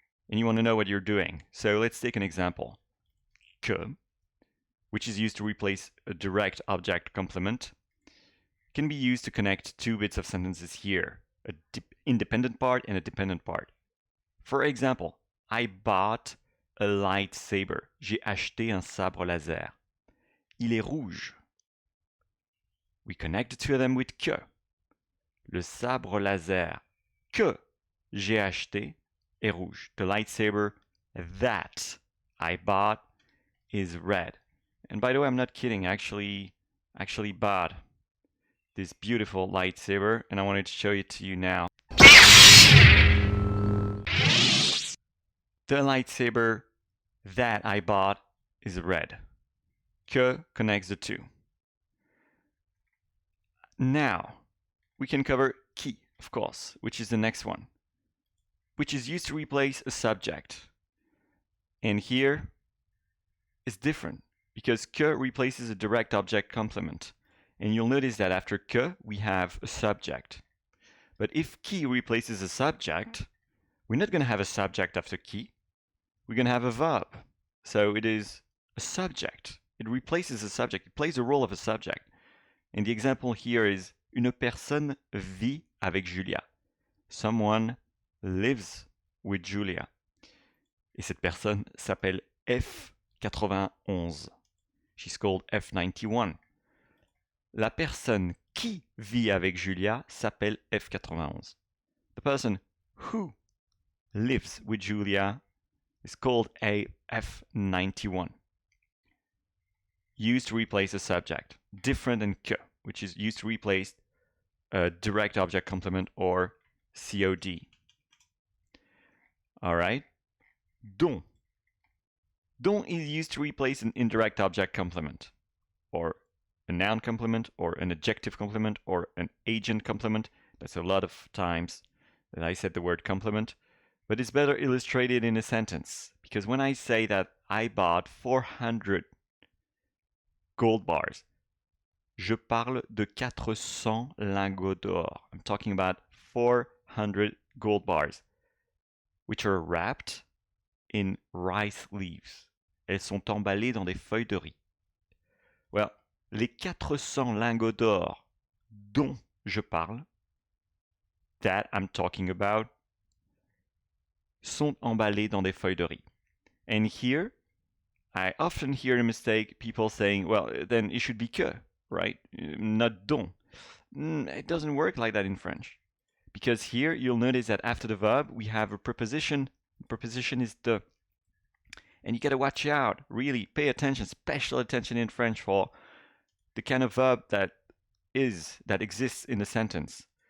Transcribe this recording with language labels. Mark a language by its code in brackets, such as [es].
[en] And you want to know what you're doing. So let's take an example. Que, which is used to replace a direct object complement, can be used to connect 2 bits of sentences here, an independent part and a dependent part. For example, I bought a lightsaber. [fr] J'ai acheté un sabre laser. Il est rouge. [en] We connect the two of them with que. [fr] Le sabre laser que j'ai acheté est rouge. [en] The lightsaber that I bought is red. And by the way, I'm not kidding. I actually bought this beautiful lightsaber, and I wanted to show it to you now. The lightsaber that I bought is red. Que connects the two. Now, we can cover qui, of course, which is the next one, which is used to replace a subject. And here it's different because que replaces a direct object complement. And you'll notice that after que, we have a subject. But if qui replaces a subject, we're not going to have a subject after qui. We're going to have a verb. So it is a subject. It replaces a subject. It plays the role of a subject. And the example here is [fr] une personne vit avec Julia. [en] Someone lives with Julia. [fr] Et cette personne s'appelle F91. [en] She's called F91. [fr] La personne qui vit avec Julia s'appelle F91. [en] The person who lives with Julia is called a F91. Used to replace a subject, different than que, which is used to replace a direct object complement or COD. All right. Dont. Dont is used to replace an indirect object complement, or a noun complement, or an adjective complement, or an agent complement. That's a lot of times that I said the word complement, but it's better illustrated in a sentence, because when I say that I bought 400 gold bars, [fr] je parle de 400 lingots d'or. [en] I'm talking about 400 gold bars, which are wrapped in rice leaves. [fr] Elles sont emballées dans des feuilles de riz. Well, les 400 lingots d'or dont je parle, [en] that I'm talking about, [fr] sont emballés dans des feuilles de riz. [en] And here, I often hear a mistake, people saying, well, then it should be que, right? Not dont. It doesn't work like that in French. Because here, you'll notice that after the verb, we have a preposition. The preposition is de. And you gotta watch out, really pay attention, special attention in French for the kind of verb that exists in the sentence.